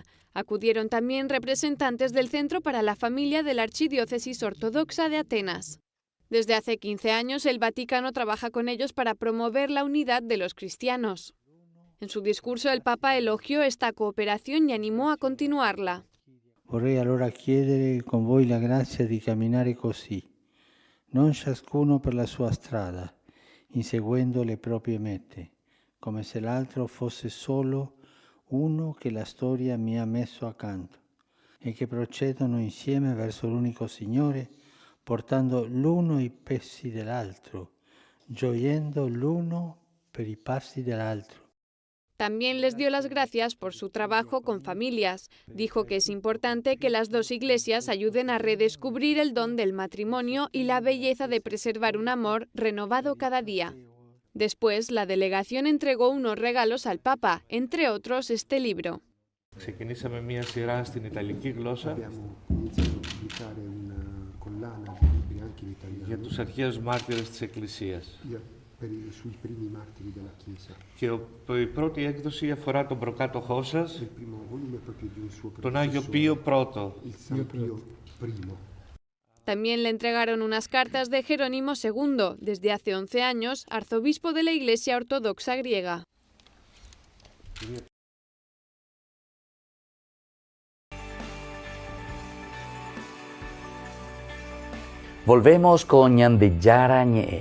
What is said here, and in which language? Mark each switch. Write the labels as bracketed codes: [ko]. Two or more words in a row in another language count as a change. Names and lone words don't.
[es] Acudieron también representantes del Centro para la Familia de la Archidiócesis Ortodoxa de Atenas. Desde hace 15 años, el Vaticano trabaja con ellos para promover la unidad de los cristianos. En su discurso, el Papa elogió esta cooperación y animó a continuarla. [it] Vorrei allora chiedere con voi la grazia di camminare così, non ciascuno per la sua strada, inseguendo le proprie mete, come se l'altro fosse solo uno che la storia mi ha messo accanto, e che procedono insieme verso l'unico Signore, portando l'uno i passi dell'altro, gioiendo l'uno per i passi dell'altro. [es] También les dio las gracias por su trabajo con familias. Dijo que es importante que las dos iglesias ayuden a redescubrir el don del matrimonio y la belleza de preservar un amor renovado cada día. Después, la delegación entregó unos regalos al Papa, entre otros este libro. [el] Ξεκινήσαμε μία σειρά στην Ιταλική γλώσσα για τους αρχαίους μάρτυρες της Εκκλησίας. Και η πρώτη έκδοση αφορά τον προκάτοχό σας, τον Άγιο Πίο Πρώτο. [es] También le entregaron unas cartas de Jerónimo II, desde hace 11 años, arzobispo de la Iglesia Ortodoxa griega. Volvemos con Ñande Yara Ñe.